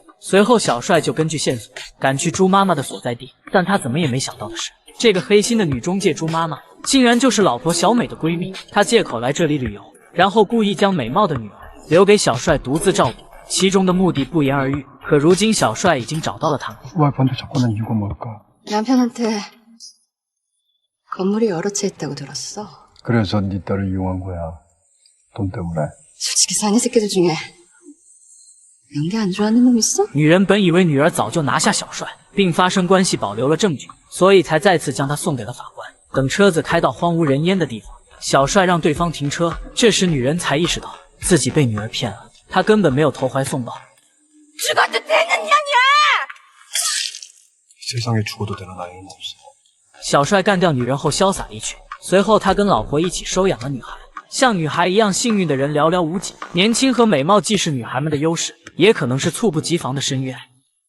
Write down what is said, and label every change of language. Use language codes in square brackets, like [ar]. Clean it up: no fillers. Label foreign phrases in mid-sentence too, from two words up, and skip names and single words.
[zh] 随后小帅就根据线索赶去猪妈妈的所在地，但他怎么也没想到的是，这个黑心的女中介猪妈妈竟然就是老婆小美的闺蜜。她借口来这里旅游，然后故意将美貌的女儿留给小帅独自照顾，其中的目的不言而喻。可如今小帅已经找到了他们。 [ko] 와이프한테 접근한 이유가 뭘까? 남편한테 건물이 여러 채 있다고 들었어. 그래서 네 딸을 이용한 거야. 돈 때문에. 솔직히 사내 새끼들 중에 연기 안 좋아하는 놈 있어? [zh] 女人本以为女儿早就拿下小帅，并发生关系保留了证据，所以才再次将他送给了法官。等车子开到荒无人烟的地方，小帅让对方停车。这时女人才意识到自己被女儿骗了，她根本没有投怀送抱。 [ko] 죽어도 되는 년이야! 세상에 죽어도 되는 아이는 없어. [zh] 小帅干掉女人后潇洒离去，随后他跟老婆一起收养了女孩。像女孩一样幸运的人寥寥无几，年轻和美貌既是女孩们的优势，也可能是猝不及防的深渊。